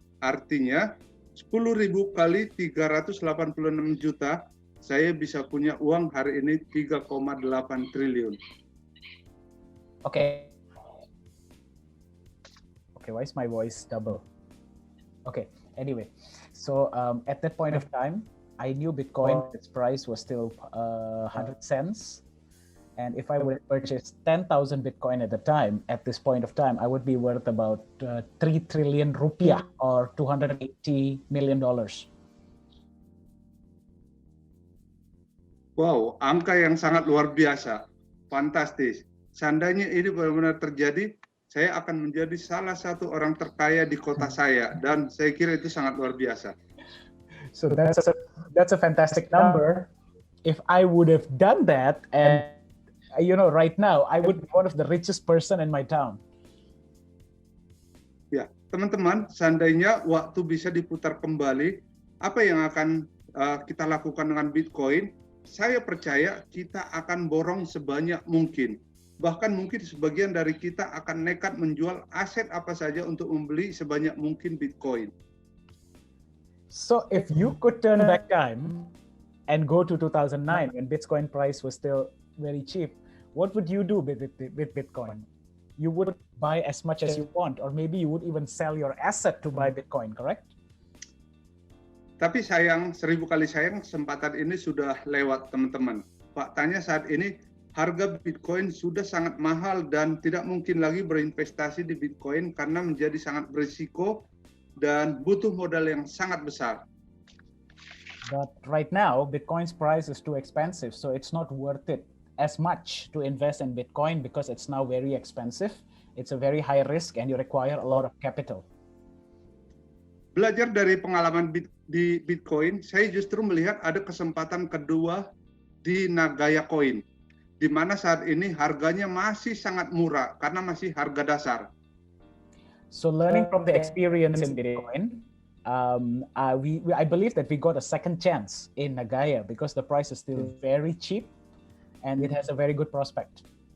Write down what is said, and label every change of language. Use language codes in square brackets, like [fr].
[id] Artinya 10.000 kali 386 juta, saya bisa punya uang hari ini 3,8 triliun. [en] Okay. Okay, why is my voice double? Okay, anyway, so at that point of time, I knew Bitcoin, its price was still 100 cents. And if I would purchase 10,000 Bitcoin at the time, at this point of time, I would be worth about 3 trillion rupiah or $280 million. [id] Wow, angka yang sangat luar biasa. Fantastis. Seandainya ini benar-benar terjadi, saya akan menjadi salah satu orang terkaya di kota saya. Dan saya kira itu sangat luar biasa. [en] So that's a fantastic number. If I would have done that, and right now I would be one of the richest person in my town. [id] Ya, teman-teman, seandainya waktu bisa diputar kembali, apa yang akan kita lakukan dengan Bitcoin? Saya percaya kita akan borong sebanyak mungkin. Bahkan mungkin sebagian dari kita akan nekat menjual aset apa saja untuk membeli sebanyak mungkin Bitcoin. [en] So if you could turn back time and go to 2009 when Bitcoin price was still very cheap, what would you do with Bitcoin? You would buy as much as you want, or maybe you would even sell your asset to buy Bitcoin, correct? [id] Tapi sayang, 1000 kali sayang, kesempatan ini sudah lewat, teman-teman. Faktanya saat ini harga Bitcoin sudah sangat mahal dan tidak mungkin lagi berinvestasi di Bitcoin karena menjadi sangat berisiko dan butuh modal yang sangat besar. [en] But right now, Bitcoin's price is too expensive, so it's not worth it as much to invest in Bitcoin because it's now very expensive. It's a very high risk and you require a lot of capital. [id] Belajar dari pengalaman di Bitcoin, saya justru melihat ada kesempatan kedua di Nagaya Coin, di mana saat ini harganya masih sangat murah karena masih harga dasar. [en] So learning from the experience in Bitcoin, I believe that we got a second chance in Nagaya because the price is still very cheap and it has a very good prospect.